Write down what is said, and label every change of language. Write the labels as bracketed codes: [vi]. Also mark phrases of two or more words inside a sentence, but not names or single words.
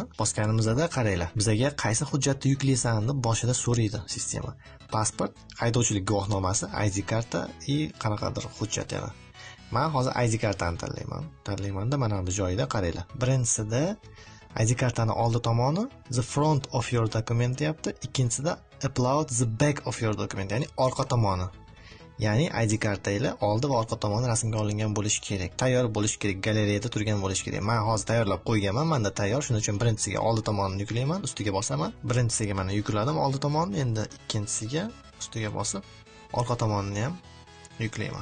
[uz] Bosganimizda qaranglar, bizga qaysi hujjatni yuklaysan deb boshida so'raydi sistema. Pasport, haydovchilik guvohnomasi, ID karta va qanaqadir hujjat yana. Men hozir ID kartani tanlaymanda mana bu joyda qaranglar. Birinchisida ID kartani oldi tomoni [en] the front of your document [uz] deyapti. [en] Ikkinchisida upload the back of your document, [uz] ya'ni orqa tomoni. Ya'ni ID kartangiz oldi va orqa tomoni rasmga olingan bo'lishi kerak. Tayyor bo'lishi kerak, galereyada turgan bo'lishi kerak. Men hozir tayyorlab qo'yganman, menda tayyor. Shuning uchun birinchisiga oldi tomonini yuklayman, ustiga bosaman. Birinchisiga mana yukladim oldi tomonni, endi ikkinchisiga ustiga bosib orqa tomonini ham yuklayman.